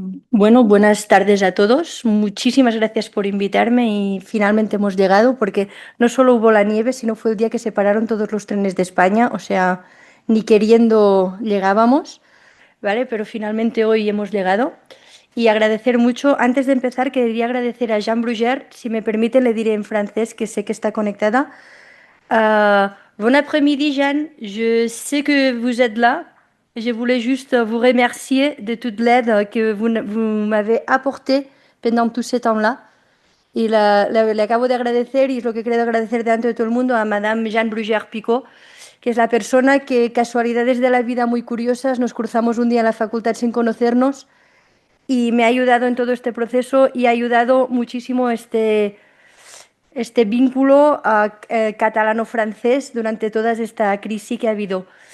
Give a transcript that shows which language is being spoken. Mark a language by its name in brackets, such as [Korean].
[Spanish] Bueno, buenas tardes a todos. Muchísimas gracias por invitarme y finalmente hemos llegado porque no solo hubo la nieve, sino fue el día que se pararon todos los trenes de España, o sea, ni queriendo llegábamos, ¿vale? Pero finalmente hoy hemos llegado. Y agradecer mucho, antes de empezar, quería agradecer a Jean Bruguère, si me permite le diré en francés, que sé que está conectada. [French] Bon après-midi, Jeanne. Je sais que vous êtes là. Je voulais juste vous remercier de toute l'aide que vous m'avez apportée pendant tout ce temps-là. [Spanish] Y le acabo de agradecer, y es lo que quiero agradecer delante de todo el mundo, a Madame Jeanne Bruguère Picot, que es la persona que, casualidades de la vida muy curiosas, nos cruzamos un día en la facultad sin conocernos y me ha ayudado en todo este proceso y ha ayudado muchísimo este vínculo catalano-francés durante toda esta crisis que ha habido.